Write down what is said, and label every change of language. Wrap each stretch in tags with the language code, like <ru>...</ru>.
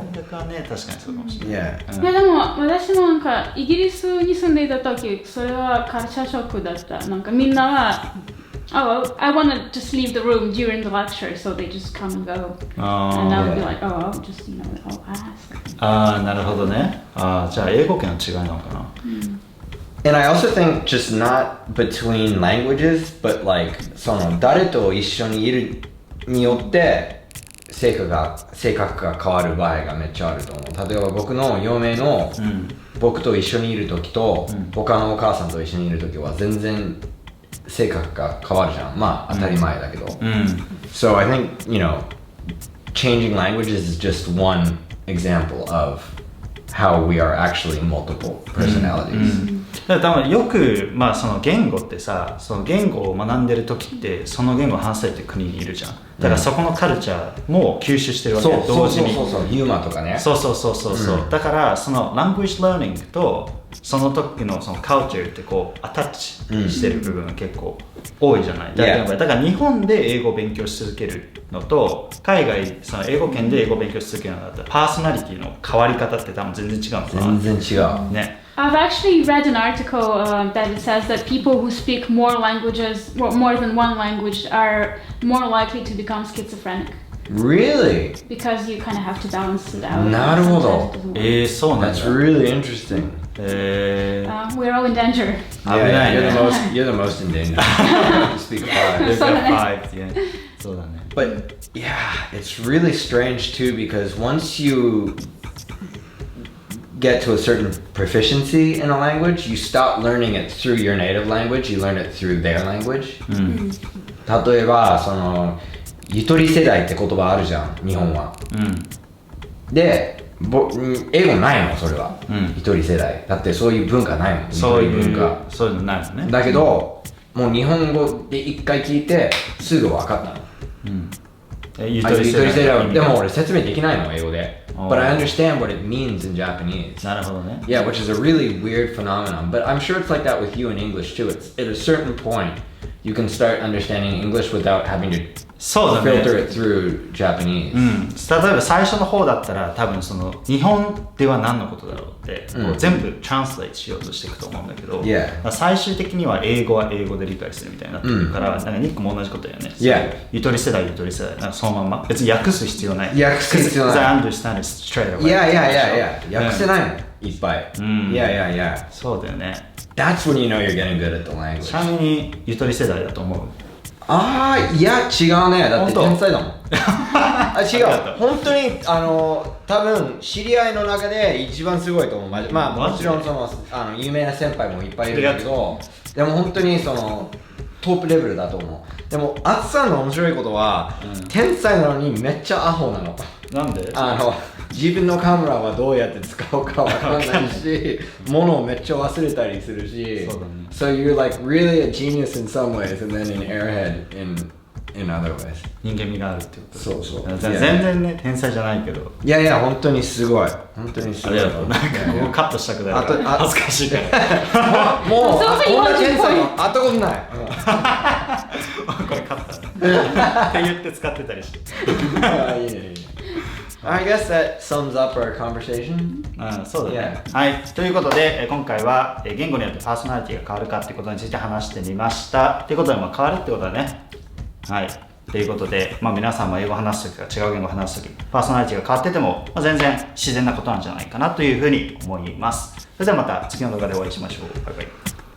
<ja>大学はね、確かにそうかもしれない。いやでも私もなんかイギリスに住んでいた時、それはカルチャーショックだった。なんかみんなは</ja> <en>Oh, I want to just leave the room during the lecture, so they just come and go. And I would be like, I'll just, I'll ask.</en> <ja>なるほどね。じゃあ英語圏の違いなのかな。</ja> <en>And I also think just not between languages, but like</en> <ja>その誰と一緒にいるによって性格が変わる場合がめっちゃあると思う。例えば僕の嫁の、僕と一緒にいる時と、他のお母さんと一緒にいる時は全然性格が変わるじゃん。まあ当たり前だけど。</ja> <en>So I think, changing languages is just one example of how we are actually multiple personalities.</en> <ja>だから多分よく、まあその言語ってさ、その言語を学んでる時ってその言語を話せるって国にいるじゃん。だからそこのカルチャーも吸収してるわけよ、同時に。そう、ユーマとかね。そう。だからその language learning とその時のその culture ってこうアタッチしてる部分が結構多いじゃない。だから日本で英語を勉強し続けるのと海外その英語圏で英語を勉強し続けるのだったらパーソナリティの変わり方って多分全然違うのかな。全然違う。ね。</ja> <en>I've actually read an article that it says that people who speak more languages, more than one language, are more likely to become schizophrenic. Really? Because you kind of have to balance it out.</en> <ja>なるほど。そうなんだ。</ja> <en>That's really interesting. We're all in danger. You're the most in danger. You speak five.</en> <ja>Yeah. そうだね。</ja> <en>But yeah, it's really strange too because once you get to a certain proficiency in a language, you stop learning it through your native language, you learn it through their language.</en> <ja>例えばそのゆとり世代って言葉あるじゃん、日本は。で、英語ないのそれは。ゆとり世代。だってそういう文化ないもん。そういうのないもんね。だけど、もう日本語で一回聞いてすぐ分かったの。ゆとり世代。でも俺説明できないの英語で。</ja> <en>But I understand what it means in Japanese.</en> <ja>なるほどね。</ja> <en>Yeah, which is a really weird phenomenon. But I'm sure it's like that with you in English too. It's at a certain point, you can start understanding English without having to</en> <ja>そうだね</ja> <en>filter it through Japanese、</en> <ja>例えば最初の方だったら多分その日本では何のことだろうって、こう全部トランスレートしようとしていくと思うんだけど、最終的には英語は英語で理解するみたいになってくるから、なんかニックも同じことだよね、ゆとり世代なんかそのまま別に訳す必要ない、訳す必要ない</ja> <en>I understand it straight away</en> <ja>訳せないもん、いっぱい、そうだよね。</ja> <en>That's when you know you're getting good at the language。</en> <ja>ちなみにゆとり世代だと思う？いや違うね、だって天才だもん違う、本当に多分知り合いの中で一番すごいと思う。まあもちろんその有名な先輩もいっぱいいるんだけど、でも本当にそのトップレベルだと思う。でもアツさんの面白いことは、天才なのにめっちゃアホなの。なんで？自分のカメラはどうやって使うかわかんないし、物をめっちゃ忘れたりするし、</ja> <en>So you're like really a genius in some ways and then an airhead in other ways。</en> <ja>人間味があるってこと。そうそう。全然ね、天才じゃないけど。いやいや、本当にすごい。本当にすごい。なんかもうカットしたくなるから恥ずかしいからもうこんな天才は会ったことないこれカットって言って使ってたりしていいねいいね。</ja> <en>I guess that sums up our conversation.</en> <ja>そうだね。はい。ということで、今回は言語によってパーソナリティが変わるかっていうことについて話してみました。ということで、変わるってことだね。はい。ということで、皆さんも英語を話すときか違う言語を話すとき、パーソナリティが変わってても、全然自然なことなんじゃないかなというふうに思います。それではまた次の動画でお会いしましょう。バイバイ。</ja>